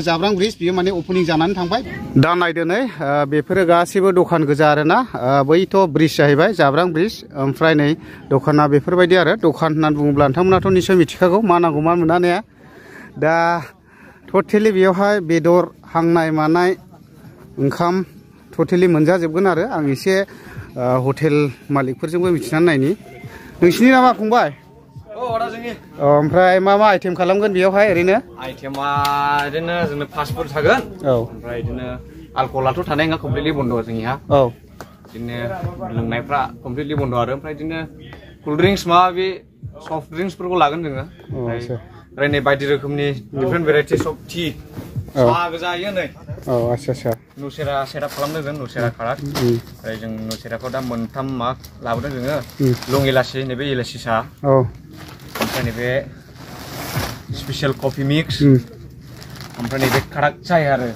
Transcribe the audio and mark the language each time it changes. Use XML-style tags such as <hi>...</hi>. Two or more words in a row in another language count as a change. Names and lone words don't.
<brx>जाब्रां ब्रिज बियो माने ओपनिं जानानै थांबाय दा नायदो नै बेफोरो गासैबो दखान गोजा आरोना बैथ' ब्रिज जाहैबाय जाब्रां ब्रिज ओमफ्राय नै दखाना बेफोरबायदि आरो दखान होननानै बुङोब्ला नोंथांमोनाथ' निस्सय मिथिखागौ मा नांगौ मा मोना ने दा टटेलि बेयावहाय बेदर हांनाय मानाय ओंखाम टटेलि मोनजाजोबगोन आरो आं एसे हटेल मालिकफोरजोंबो मिथिनानै नायनि नोंसिनि नामा फंबाय ओमफ्राय मा आइटेम खालामगोन बेयावहाय ओरैनो आइटेमा ओरैनो जोंनो फास्ट फुड थागोन ओमफ्राय बिदिनो alcoholआथ' थानाय नङा कमप्लिटलि बन्द' जोंनिहा औ बिदिनो लोंनायफ्रा कमप्लिटलि बन्द' आरो ओमफ्राय बिदिनो</brx> <en>cool drinks</en> <brx>माबा बे</brx> <en>soft drinks</en> <brx>फोरखौ लागोन जोङो ओमफ्राय नै बायदि रोखोमनि</brx> <en>different varieties of tea</en> <brx>साहा गोजायो नै आच्छा नुसेरा सेटआप खालामदों जों नुसेरा खारात ओमफ्राय जों नुसेराखौ दा मोनथाम मा लाबोदों जोङो लं इलासि नैबे इलासि साहा ओमफ्राय नैबे</brx> <en>special coffee mix</en> <brx>ओमफ्राय नैबे खारात चाय आरो</brx>